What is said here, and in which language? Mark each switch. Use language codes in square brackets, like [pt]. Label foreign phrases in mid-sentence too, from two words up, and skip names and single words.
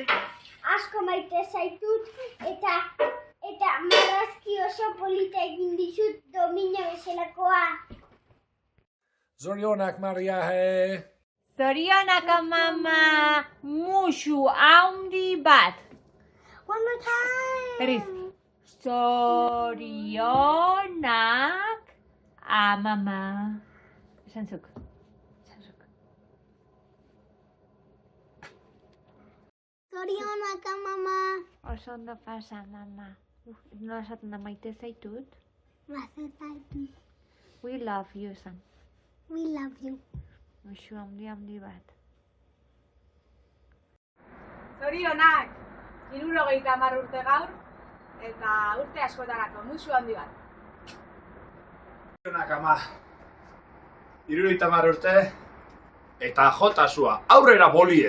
[eu] zaitut eta marrazki oso polita egin dizut domina bezalakoa. Zorionak Maria Je. Zorionak mama, musu handi bat. [en] One more time. [eu] Berriz. Zorionak mama. Esan zuk. Zorionak mama. Oso ondo pasa, mama. Nola esaten da maite zaitut? Maite zaitut. [en] We love you, Sam. We love you. [eu] Musu handi bat. Zorionak, 70 urte gaur, eta urte askotarako, musu handi bat. Zorionak ama, 70 urte, eta jotasua, aurrera bolie.